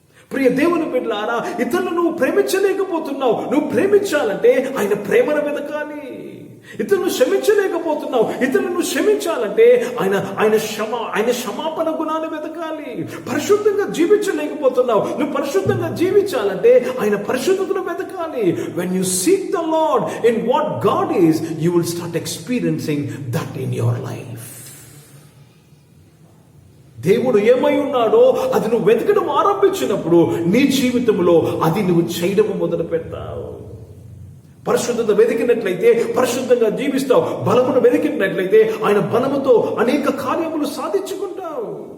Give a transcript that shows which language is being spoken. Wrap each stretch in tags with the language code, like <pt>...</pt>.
<te>ప్రియ దేవుని బిడ్డలారా, ఇతరులను నువ్వు ప్రేమించలేకపోతున్నావు. నువ్వు ప్రేమించాలంటే ఆయన ప్రేమను వెతకాలి. ఇతరులను క్షమించలేకపోతున్నావు, ఇతరులను క్షమించాలంటే ఆయన క్షమాపణ గుణాన్ని వెతకాలి. పరిశుద్ధంగా జీవించలేకపోతున్నావు, నువ్వు పరిశుద్ధంగా జీవించాలంటే ఆయన పరిశుద్ధతను వెతకాలి.</te> <en>When you seek the Lord in what God is, you will start experiencing that in your life.</en> <te>దేవుడు ఏమై ఉన్నాడో అది నువ్వు వెతకడం ఆరంభించినప్పుడు నీ జీవితంలో అది నువ్వు చేయడం మొదలు పెడతావు. పరిశుద్ధత వెతికినట్లయితే పరిశుద్ధంగా జీవిస్తావు. బలమును వెతికినట్లయితే ఆయన బలముతో అనేక కార్యములు సాధించుకుంటావు.</te>